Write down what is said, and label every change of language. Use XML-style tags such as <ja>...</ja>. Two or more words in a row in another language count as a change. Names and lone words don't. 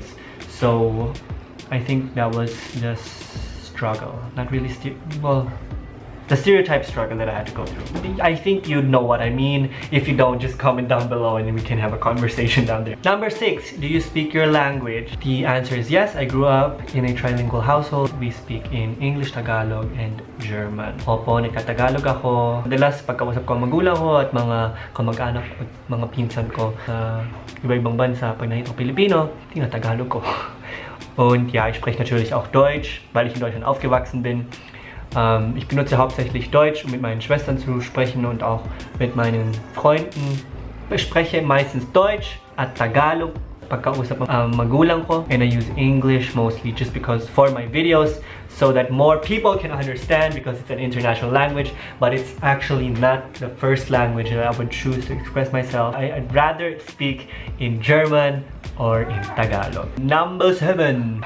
<en>So I think that was the struggle, not really the stereotype struggle that I had to go through. I think you know what I mean. If you don't, just comment down below and we can have a conversation down there. Number 6, do you speak your language? The answer is yes. I grew up in a trilingual household. We speak in English, Tagalog, and German.</en> <tl>Opo, nagka-Tagalog ako. Madalas pagkausap ko ang magulang ko at mga kamag-anak at mga pinsan ko sa iba-ibang bansa, pag nakita ko Pilipino, tina-Tagalog ko.</tl> <de>Und ja, ich spreche natürlich auch Deutsch, weil ich in Deutschland aufgewachsen bin. Ich benutze hauptsächlich Deutsch, um mit meinen Schwestern zu sprechen und auch mit meinen Freunden. Ich spreche meistens Deutsch</de> <tl>at Tagalog pagkausap ang magulang ko,</tl> <en>and I use English mostly just because for my videos, so that more people can understand, because it's an international language, but it's actually not the first language that I would choose to express myself. I'd rather speak in German or in Tagalog. Number 7.</en>